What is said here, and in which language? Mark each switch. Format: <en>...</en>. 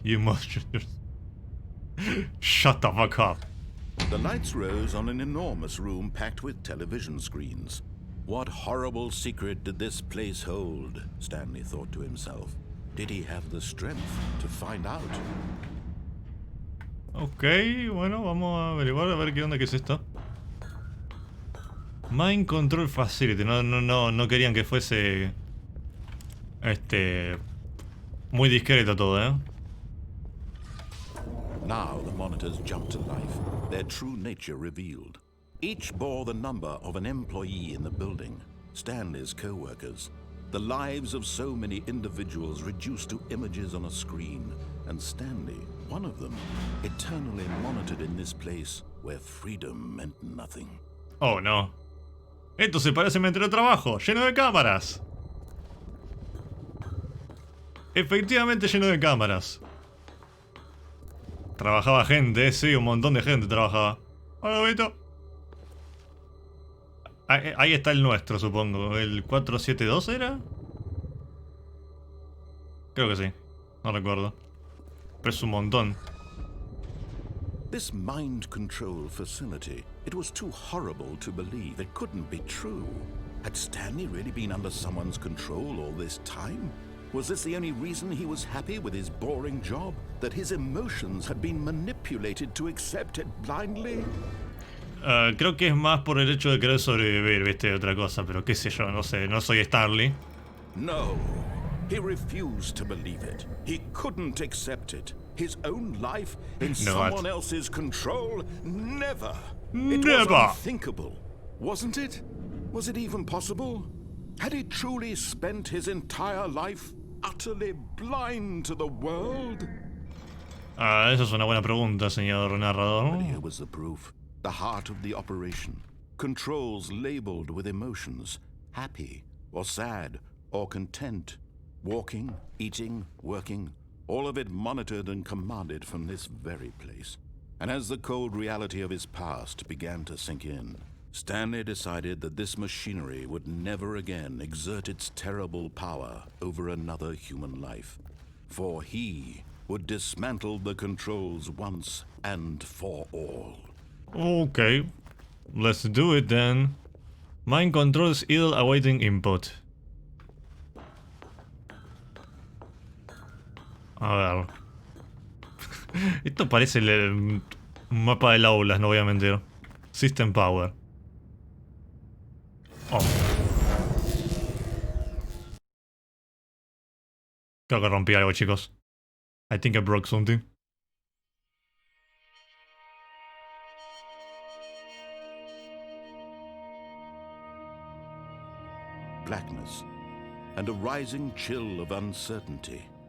<en>You must just... Shut the fuck up. The lights rose on an enormous room packed with television screens. What horrible secret did this place hold? Stanley thought to himself. Did he have the strength to find out?</en> <es>Ok, bueno, vamos a averiguar a ver qué onda, qué es esto. Mind Control Facility. No querían que fuese... muy discreto todo, ¿eh?</es> <en>Now the monitors jumped to life, their true nature revealed. Each bore the number of an employee in the building, Stanley's co-workers. The lives of so many individuals reduced to images on a screen, and Stanley, one of them, eternally monitored in this place where freedom meant nothing. Oh, no.</en> <es>Esto se parece a mi anterior trabajo, lleno de cámaras. Efectivamente lleno de cámaras. Trabajaba gente, sí, un montón de gente trabajaba. Hola, Vito. Ahí está el nuestro, supongo. ¿El 472 era? Creo que sí. No recuerdo. Pero es un montón.</es> <en>This mind control facility, it was too horrible to believe. It couldn't be true. Had Stanley really been under someone's control all this time? Was this the only reason he was happy with his boring job? That his emotions had been manipulated to accept it blindly?</en> <es>Creo que es más por el hecho de querer sobrevivir, viste, otra cosa, pero qué sé yo, no sé, no soy Stanley.</es> <en>No, he refused to believe it. He couldn't accept it. His own life in someone else's control? Never. It was unthinkable, wasn't it? Was it even possible? Had he truly spent his entire life utterly blind to the world?</en> <es>Esa es una buena pregunta, señor narrador.</es> <en>But here was the proof. The heart of the operation. Controls labeled with emotions. Happy, or sad, or content. Walking, eating, working. All of it monitored and commanded from this very place. And as the cold reality of his past began to sink in, Stanley decided that this machinery would never again exert its terrible power over another human life. For he would dismantle the controls once and for all. Okay, let's do it then. Mind controls idle awaiting input.</en> <es>A ver. Esto parece el mapa del aulas, no voy a mentir. System Power. Oh. Creo que rompí algo, chicos.</es> <en>I think I broke something. Blackness and a rising chill of uncertainty.</en>